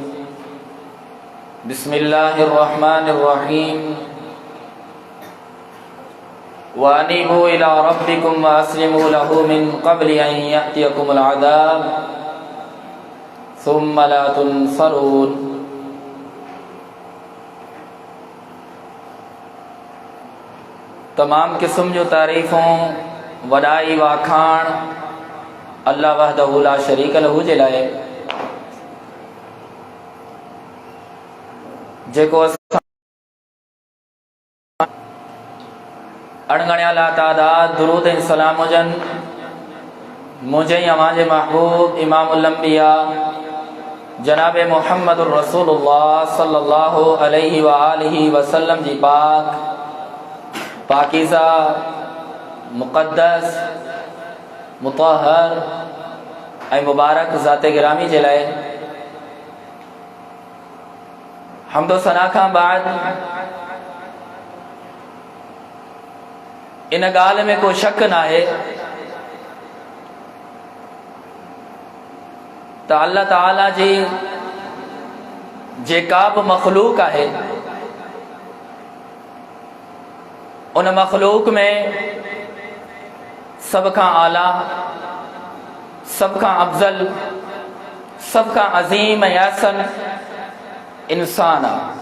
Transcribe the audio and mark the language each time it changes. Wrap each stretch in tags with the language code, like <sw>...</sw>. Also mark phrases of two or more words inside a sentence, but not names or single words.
<ar>بسم الله الرحمن الرحيم. وأنيبوا إلى ربكم وأسلموا له من قبل أن يأتيكم العذاب ثم لا تنصرون.</ar> <sd>तमाम किस्म जो तारीफ़ों वॾाई वाखाण</sd> <ar>الله وحده لا شريك له</ar> <sd>जे लाइ, जेको अणगणियल तादाद दुरूद ऐं सलाम हुजनि मुंहिंजे अव्हां जे महबूब</sd> <ar>إمام الأنبياء</ar> <sd>जनाब</sd> <ar>محمد رسول الله صلى الله عليه وآله وسلم</ar> <sd>जी पाकीज़ा मुक़द्दस मुतहर ऐं मुबारक ज़ाते गिरामी जे लाइ हम्दो सना खां बाद इन ॻाल्हि में को शक न आहे त अल्लाह ताला जी जेका बि मखलूक आहे उन मखलूक में सभ खां आला, सभ खां अफज़ल, सभ खां अज़ीम ऐं अहसन इंसान आहे।</sd>